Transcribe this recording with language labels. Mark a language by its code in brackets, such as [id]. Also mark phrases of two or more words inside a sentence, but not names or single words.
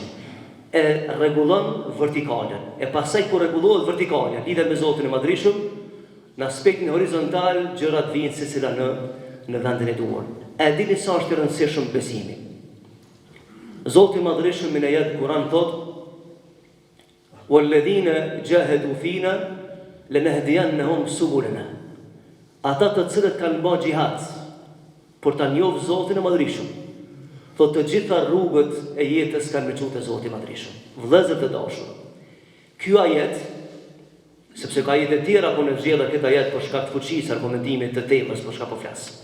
[sq] E rregullon vertikalen. E pastaj kur rregullohet vertikale, lidhet me Zotin e Madhreshëm, në aspektin horizontal gjërat vijnë secila në vendin e duhur. E dini sa është i rëndësishëm besimi. Zoti i Madhreshëm në ajet Kur'an thot: [ar] "والذين جاهدوا فينا لنهدينهم سبلنا." [sq] Ata të cilët kanë bërë xihad për ta njohur Zotin e Madhreshëm, thot të gjitha rrugët e jetës kanë me qute Zoti i Madhreshëm. Vëllezër të dashur, ky ajet, sepse ka ajete tjera po në zgjedhja këtë ajet për shkak të fuqisë argumentimit të temës për shkak po flas.